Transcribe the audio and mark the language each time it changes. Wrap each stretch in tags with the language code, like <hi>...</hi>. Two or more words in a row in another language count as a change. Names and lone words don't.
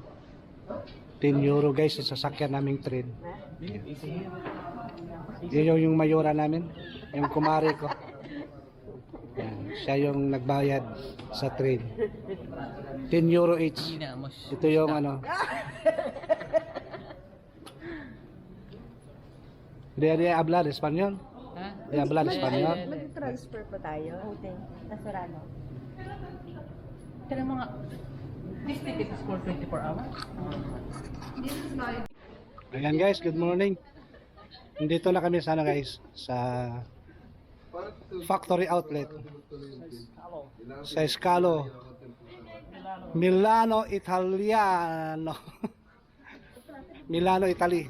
<tl>10 euro guys sa sasakyan naming train. Yun yung mayora namin, yung kumari ko. Ayan, siya yung nagbayad sa train. 10 euro each. Ito yung ano.</tl> <es>De hablar español?</es> <tl>Ha? De hablar español? Mag-transfer pa tayo. Okay. Nasurano. Kaya mga...</tl> <en>This ticket is for 24 hours?</en> <tl>Ayan guys,</tl> <en>good morning.</en> <tl>Nandito na kami sana guys sa</tl> <en>factory outlet</en> <tl>sa Scalo Milano Italiano. Milano, Italy.</tl>